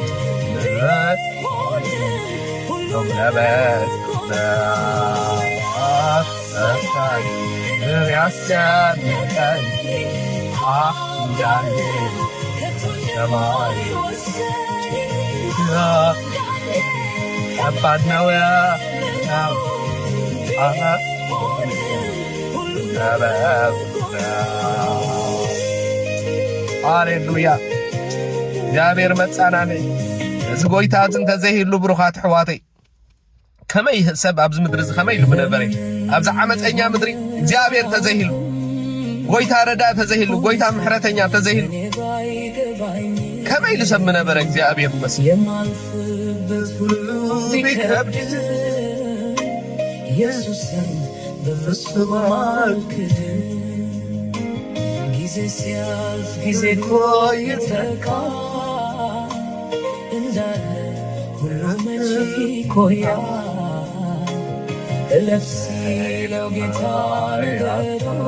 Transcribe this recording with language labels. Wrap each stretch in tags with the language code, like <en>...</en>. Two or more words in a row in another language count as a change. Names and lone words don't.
<am>ነበበት አሰፋኝ ያስጨነቀኝ አንዳንዴ ከባድ ነው ያለው</am> <ti>ሃሌሉያ እግዚአብሔር መጻናነይ እዚ ጎይታ እንተዘይህሉ ብሩኻት ሕዋተይ ከመይ ሰብ ኣብዚ ምድሪ እዚ ከመይ ኢሉ ብነበረ ኣብዚ ዓመፀኛ ምድሪ እግዚአብሔር ተዘይህሉ ጎይታ ረዳ ተዘይህሉ ጎይታ ምሕረተኛ ተዘይህሉ ከመይ ኢሉ ሰብ ነበረ እግዚአብሔር ይመስገን</ti> <am>ኢየሱስን በፍጹም አልክድም ጊዜ ሲያልፍ ጊዜ ቆይተካ እንዳለ ሁሉ መቼ ይቆያል እለፍ ሲለው ጌታ ነገሩ</am>